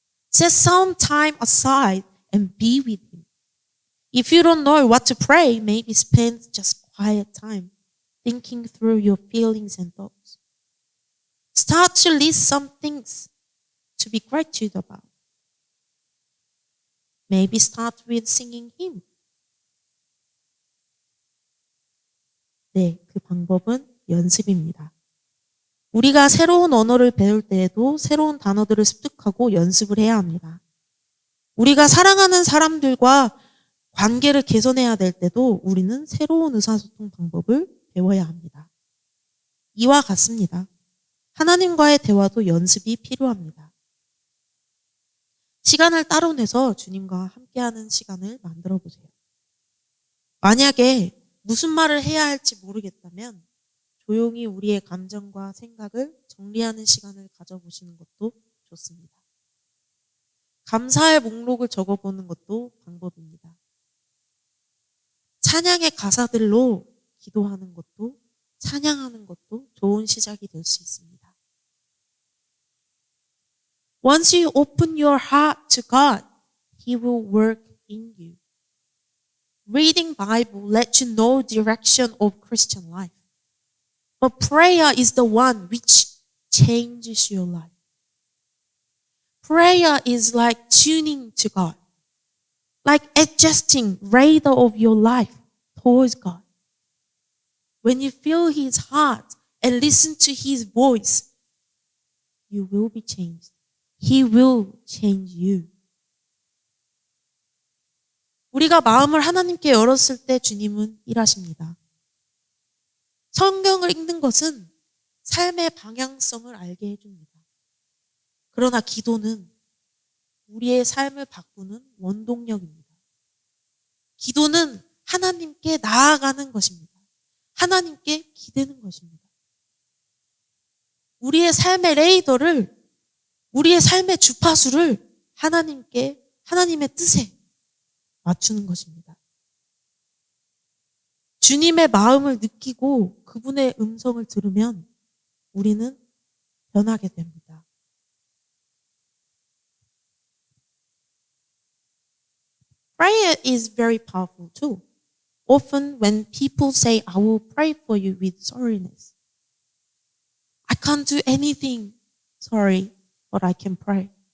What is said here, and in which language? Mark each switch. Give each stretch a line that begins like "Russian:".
English: Set some time aside and be with Him. If you don't know what to pray, maybe spend just quiet time thinking through your feelings and thoughts. Start to list some things to be gratitude about. Maybe start with singing hymn.
Korean: 네, 그 방법은 연습입니다. 우리가 새로운 언어를 배울 때에도 새로운 단어들을 습득하고 연습을 해야 합니다. 우리가 사랑하는 사람들과 관계를 개선해야 될 때도 우리는 새로운 의사소통 방법을 배워야 합니다. 이와 같습니다. 하나님과의 대화도 연습이 필요합니다. 시간을 따로 내서 주님과 함께하는 시간을 만들어 보세요. 만약에 무슨 말을 해야 할지 모르겠다면 조용히 우리의 감정과 생각을 정리하는 시간을 가져보시는 것도 좋습니다. 감사의 목록을 적어보는 것도 방법입니다. 찬양의 가사들로 기도하는 것도 찬양하는 것도 좋은 시작이 될 수 있습니다.
English: Once you open your heart to God, He will work in you. Reading Bible lets you know direction of Christian life. But prayer is the one which changes your life. Prayer is like tuning to God, like adjusting radar of your life towards God. When you feel His heart and listen to His voice, you will be changed. He will change you.
Korean: 우리가 마음을 하나님께 열었을 때 주님은 일하십니다. 성경을 읽는 것은 삶의 방향성을 알게 해줍니다. 그러나 기도는 우리의 삶을 바꾸는 원동력입니다. 기도는 하나님께 나아가는 것입니다. 하나님께 기대는 것입니다. 우리의 삶의 레이더를, 우리의 삶의 주파수를 하나님의 뜻에 맞추는 것입니다. 주님의 마음을 느끼고 그분의 음성을 들으면 우리는 변하게 됩니다.
English: Prayer is very powerful too. Often when people say, I will pray for you with sorriness. I can't do anything, sorry, but I can pray.